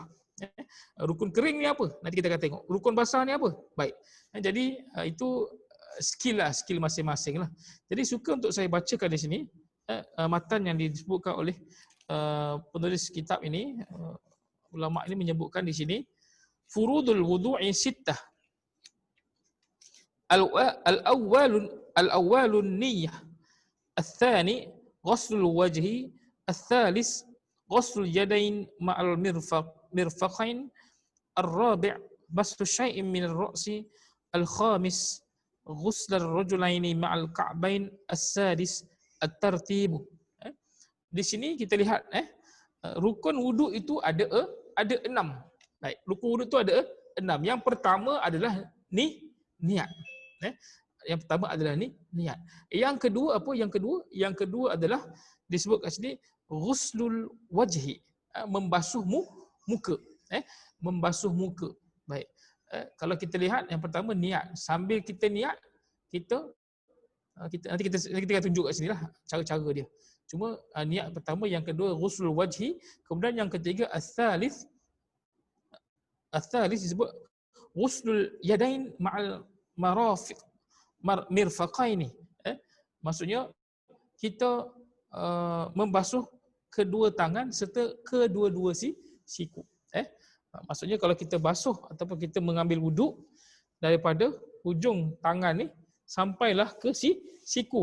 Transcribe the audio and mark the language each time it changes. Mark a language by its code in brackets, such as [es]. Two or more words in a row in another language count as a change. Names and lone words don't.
[ms] Rukun kering ni apa? Nanti kita akan tengok. Rukun basah ni apa? Baik. Jadi itu skill masing-masing lah. Jadi suka untuk saya bacakan di sini matan yang disebutkan oleh penulis kitab ini. Ulama ini menyebutkan di sini [ar] فروض الوضوء ستة. الأول النية، الثاني غسل الوجه، الثالث غسل اليدين مع المرفقين، الرابع مسح شيء من الرأس، الخامس غسل الرجلين مع الكعبين، السادس الترتيب. [ms] Di sini kita lihat rukun wuduk itu ada 6. Baik, rukun wuduk itu ada 6. Yang pertama adalah niat. Yang pertama adalah niat. Yang kedua apa? Yang kedua adalah disebut kat sini [ar] غسل الوجه, [ms] membasuh muka. Membasuh muka. Baik. Kalau kita lihat yang pertama niat. Sambil kita niat, nanti kita akan tunjuk kat sinilah cara-cara dia. Cuma niat pertama, yang kedua [ar] غسل الوجه, [ms] kemudian yang ketiga al-thalith disebut [ar] غسل اليدين مع المرفقين. [ms] Maksudnya kita membasuh kedua tangan serta kedua-dua siku. Maksudnya kalau kita basuh ataupun kita mengambil wuduk daripada hujung tangan ni sampailah ke siku.